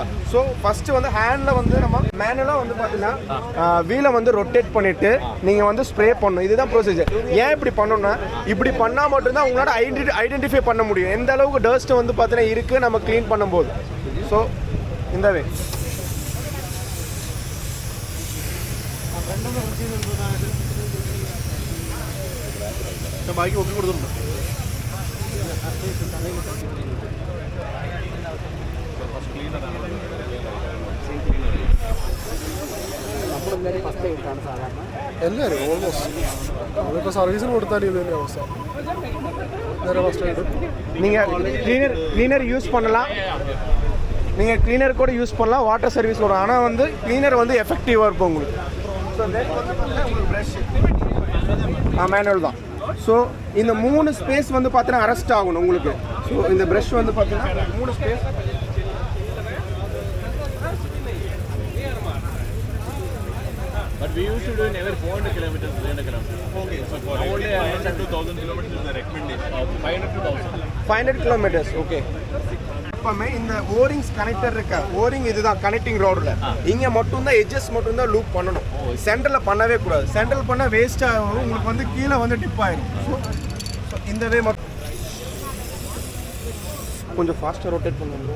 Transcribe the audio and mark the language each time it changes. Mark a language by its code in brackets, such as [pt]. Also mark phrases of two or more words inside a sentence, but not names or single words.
[en] so first [ta] வந்து ஹேண்டில் வந்து நம்ம மேனுவலாக வந்து பார்த்தீங்கன்னா வீலை வந்து ரொட்டேட் பண்ணிவிட்டு நீங்கள் வந்து ஸ்ப்ரே பண்ணணும். இதுதான் ப்ரொசீஜர். ஏன் இப்படி பண்ணணும்னா, இப்படி பண்ணால் மட்டும்தான் உங்களோட ஐடென்டிஃபை பண்ண முடியும் எந்த அளவுக்கு டஸ்ட்டு வந்து பார்த்தீங்கன்னா இருக்குது நம்ம க்ளீன் பண்ணும்போது. ஸோ இந்த வே [ml] ബാക്കി ഒപ്പി കൊടുത്തിട്ടുണ്ട്. എല്ലാവരും ഓൾമോസ്റ്റ് അതിപ്പോൾ സർവീസിന് കൊടുത്താൽ ഇത് തന്നെ അവസ്ഥ. നേരെ ഫസ്റ്റ് ആയിട്ട് [en] cleaner use [ta] பண்ணலாம். நீங்கள் கிளீனர் கூட யூஸ் பண்ணலாம், [en] water service [ta] வரும். ஆனால் வந்து கிளீனர் வந்து எஃபெக்டிவாக இருக்கும் உங்களுக்கு. [en] so then [ta] வந்து பார்த்தீங்கன்னா உங்களுக்கு [en] brush manual [ta] தான். ஸோ இந்த 3 ஸ்பேஸ் வந்து பார்த்தீங்கன்னா அரெஸ்ட் ஆகணும் உங்களுக்கு. ஸோ இந்த ப்ரஷ் வந்து பார்த்தீங்கன்னா 3 ஸ்பேஸ். [en] But we used to do in every 400 kilometers, 300 kilometers. Okay, so for only 100 to 1000 kilometers is the recommendation. 500 to 1000. 500 kilometers, okay. [ta] எப்பவுமே இந்த [en] O-rings connector [ta] இருக்க ஓரிங் இதுதான் கனெக்டிங் ரோடில். இங்கே மட்டும்தான் எட்ஜஸ் மட்டும்தான் லூப் பண்ணணும். சென்டரில் பண்ணவே கூடாது. சென்டரில் பண்ணால் வேஸ்ட் ஆகும், உங்களுக்கு வந்து கீழே வந்து டிப் ஆயிடும். ஸோ இந்த வே மட்டும் கொஞ்சம் ஃபாஸ்ட்டாக ரொட்டேட் பண்ணுவோம்.